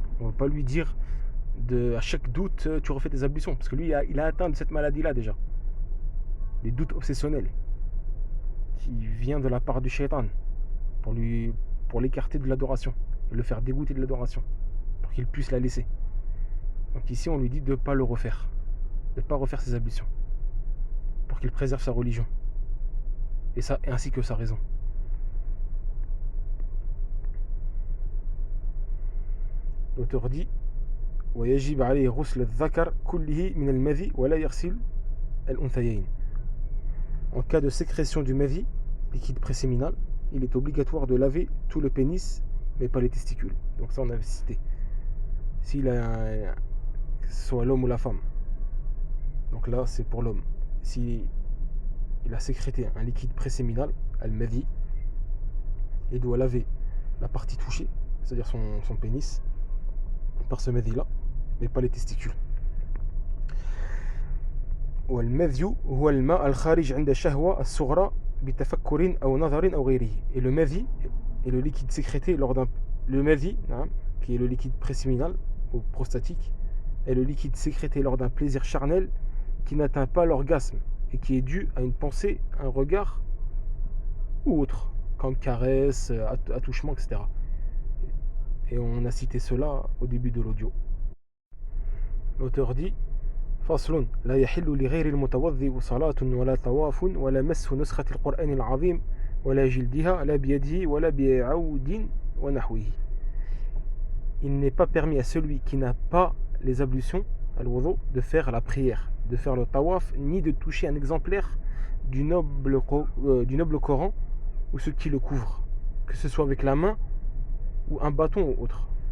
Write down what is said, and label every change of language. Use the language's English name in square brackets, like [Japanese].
[French] On ne va pas lui dire à chaque doute tu refais tes ablutions, parce que lui il a atteint de cette maladie-là déjà, des doutes obsessionnels qui vient de la part du shaitan pour l'écarter de l'adoration et le faire dégoûter de l'adoration pour qu'il puisse la laisser. Donc ici on lui dit de ne pas le refaire, de ne pas refaire ses ablutions pour qu'il préserve sa religion et ainsi que sa raison. L'auteur dit [Arabic] ويجب عليه غسل الذكر كله من المذي ولا يغسل الأنثيين. [French] En cas de sécrétion du mavi, liquide préséminal, il est obligatoire de laver tout le pénis, mais pas les testicules. Donc ça on avait cité. S'il a que ce soit l'homme ou la femme. Donc là c'est pour l'homme. Si il a sécrété un liquide préséminal, al-mavi, il doit laver la partie touchée, c'est-à-dire son pénis, par ce mavi là, mais pas les testicules. [Arabic] والمذي هو الماء الخارج عند الشهوة الصغرى بتفكر أو نظر أو غيره. [French] Et le mavi est le liquide sécrété le mavi, qui est le liquide préséminal ou prostatique, est le liquide sécrété lors d'un plaisir charnel qui n'atteint pas l'orgasme et qui est dû à une pensée, un regard ou autre, comme caresse, attouchement, etc. Et on a cité cela au début de l'audio. L'auteur dit [Arabic] فصل لا يحل لغير المتوضئ صلاة ولا طواف ولا مس نسخة القرآن العظيم ولا جلدها لا بيده ولا بعود ونحوه. [French] Il n'est pas permis à celui qui n'a pas les ablutions, al-wudu, de faire la prière, de faire le tawaf, ni de toucher un exemplaire du noble Coran ou ce qui le couvre, que ce soit avec la main ou un bâton ou autre.